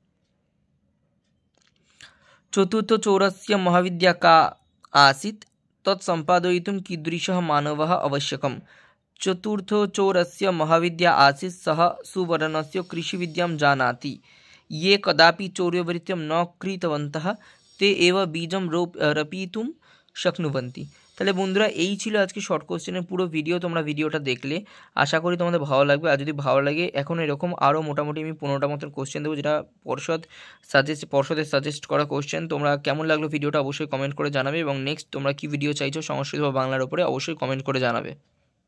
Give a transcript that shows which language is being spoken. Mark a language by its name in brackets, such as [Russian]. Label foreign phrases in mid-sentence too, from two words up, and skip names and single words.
[Sanskrit] चतुर्थचोरस्य महाविद्या का आसीत् तत् सम्पादयितुं कीदृशः मानवः आवश्यकः चतुर्थचोरस्य महाविद्या आसीत् सः सुवर्णस्य कृषिविद्यां जानाति ये कदापि चौर्यवृत्तिं न कृतवन्तः ते एव बीजं रोपितुं शक्नुवन्ति। [Bangla] তাহলে বন্ধুরা, এই ছিল আজকে [English] short question-er [Bangla] পুরো ভিডিও। তোমরা ভিডিওটা দেখলে আশা করি তোমাদের ভালো লাগবে। আর যদি ভালো লাগে, এখন এরকম আরও মোটামুটি আমি 15টা মতন কোশ্চেন দেবো, যেটা পর্ষদের সাজেস্ট করা কোশ্চেন। তোমরা কেমন লাগলো ভিডিওটা অবশ্যই কমেন্ট করে জানাবে, এবং নেক্সট তোমরা কি ভিডিও চাইছো সংস্কৃত বা বাংলার উপরে অবশ্যই কমেন্ট করে জানাবে।